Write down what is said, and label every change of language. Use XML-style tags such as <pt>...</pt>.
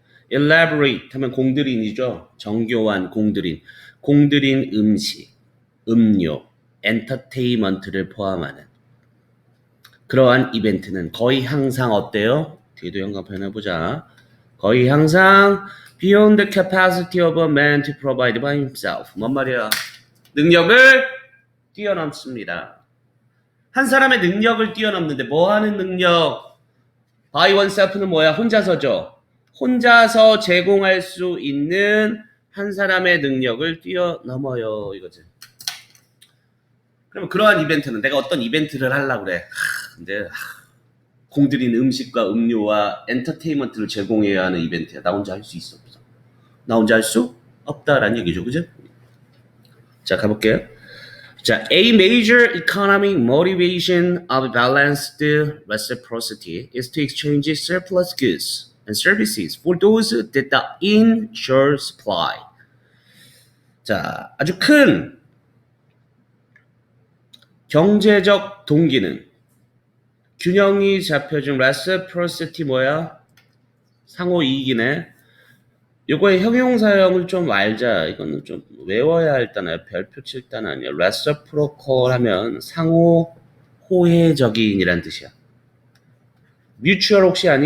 <ko>elaborate 하면 공들인이죠. 정교한 공들인 음식, 음료, 엔터테인먼트를 포함하는 그러한 이벤트는 거의 항상 어때요? 뒤에도 영감편 해보자. 거의 항상</ko> <en>beyond the capacity of a man to provide by himself.</en> <ko>뭔 말이야? 능력을 뛰어넘습니다. 한 사람의 능력을 뛰어넘는데 뭐 하는 능력?</ko> <en>by oneself</en> <ko>는 뭐야? 혼자서죠. 혼자서 제공할 수 있는 한 사람의 능력을 뛰어넘어요. 이거지. 그러면 그러한 이벤트는 내가 어떤 이벤트를 하려고 그래. 근데 공들인 음식과 음료와 엔터테인먼트를 제공해야 하는 이벤트야. 나 혼자 할 수 있어 없어? 나 혼자 할 수 없다라는 얘기죠. 그죠? 자, 가볼게요.</ko> <en>자, a major economic motivation of balanced reciprocity is to exchange surplus goods and services for those that are in short supply.</en> <ko>자, 아주 큰 경제적 동기는 균형이 잡혀준 reciprocity 뭐야? 상호 이익이네. 요거의 형용사형을 좀 알자. 이거는 좀 외워야 할 단어야. 별표 칠 단어 아니야. reciprocal 하면 상호 호혜적인이란 뜻이야. mutual 혹시 아니?</ko>